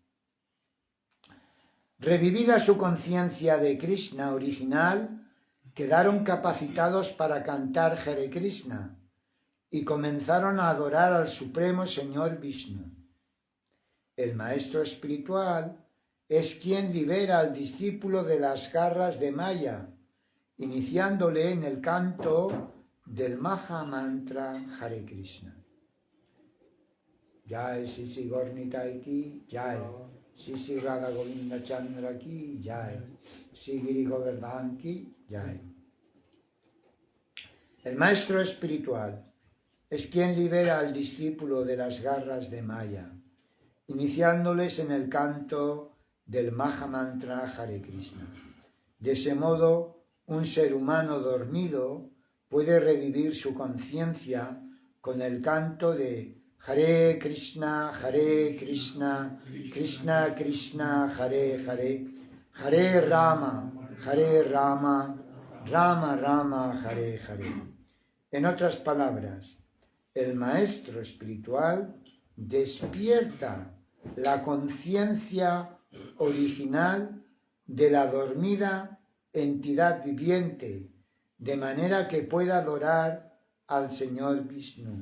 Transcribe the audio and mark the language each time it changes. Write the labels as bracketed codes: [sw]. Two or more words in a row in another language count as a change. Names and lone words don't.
[es] Revivida su conciencia de Krishna original, quedaron capacitados para cantar Hare Krishna y comenzaron a adorar al Supremo Señor Vishnu. El maestro espiritual es quien libera al discípulo de las garras de Maya, iniciándole en el canto del Maha Mantra Hare Krishna. [hi] जय श्री श्री गौर निताई की जय, श्री श्री राधा गोविन्द चन्द्र की जय, श्री गिरि गोवर्धन की जय. [es] El maestro espiritual es quien libera al discípulo de las garras de Maya, iniciándoles en el canto del Maha Mantra Hare Krishna. De ese modo, un ser humano dormido puede revivir su conciencia con el canto de [sa] हरे कृष्ण, कृष्ण कृष्ण, हरे हरे, हरे राम, राम राम, हरे हरे. [es] En otras palabras, el maestro espiritual despierta la conciencia original de la dormida entidad viviente, de manera que pueda adorar al Señor Vishnu.